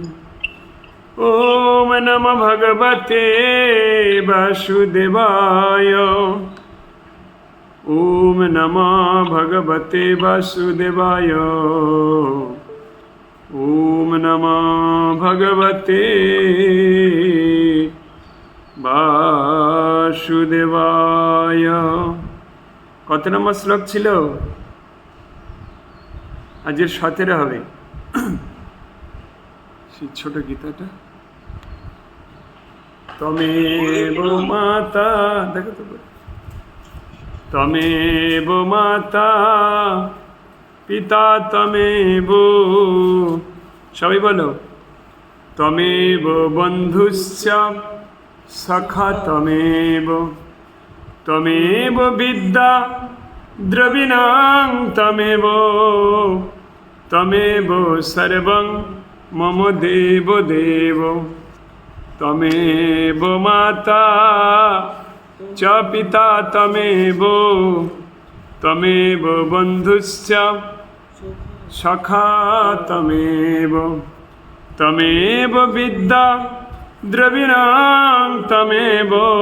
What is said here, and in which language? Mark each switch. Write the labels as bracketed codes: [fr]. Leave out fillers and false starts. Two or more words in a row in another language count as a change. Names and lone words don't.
[sa] ॐ नमो भगवते वासुदेवाय ॐ नमो भगवते वासुदेवाय ॐ नमो भगवते वासुदेवाय। [bn] কত নম্বর শ্লোক ছিল? আজের 17 হবে। সেই ছোট গীতাটা [sa] তমেব মাতা, [bn] দেখো তো, [sa] তমেব মাতা পিতা তমেব, [bn] সবাই বলো, [sa] তমেব বন্ধুশ্চ সখা তমেব, তমেব বিদ্যা দ্রবিণাং তমেব, তমেব সর্বং মম দেব দেব, তমেব মাতা চ পিতা তমেব, তমেব বন্ধুশ্চ সখা তমেব, তমেব বিদ্যা দ্রবিণাং তমেব,